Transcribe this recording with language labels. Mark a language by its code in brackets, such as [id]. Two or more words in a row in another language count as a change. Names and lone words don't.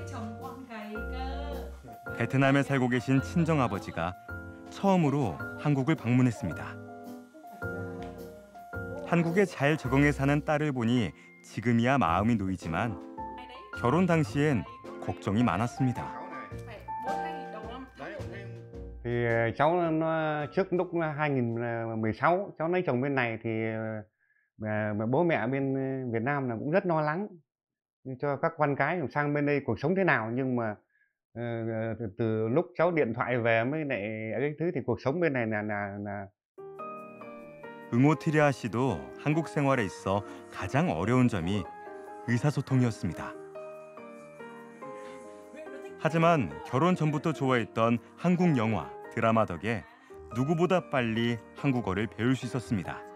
[ko] 베트남에 살고 계신 친정아버지가 처음으로 한국을 방문했습니다. 한국에 잘 적응해 사는 딸을 보니 지금이야 마음이 놓이지만 결혼 당시엔 걱정이 많았습니다. [vi] Thì cháu nó trước lúc 2016 cháu lấy chồng bên này thì bố mẹ bên Việt Nam là cũng rất lo lắng cho các con cái sang bên đây cuộc sống thế nào, nhưng mà từ lúc cháu điện thoại về mới lại cái thứ thì cuộc sống bên này là [ko] 응오티리아 씨도 한국 생활에 있어 가장 어려운 점이 의사소통이었습니다. 하지만 결혼 전부터 좋아했던 한국 영화, 드라마 덕에 누구보다 빨리 한국어를 배울 수 있었습니다.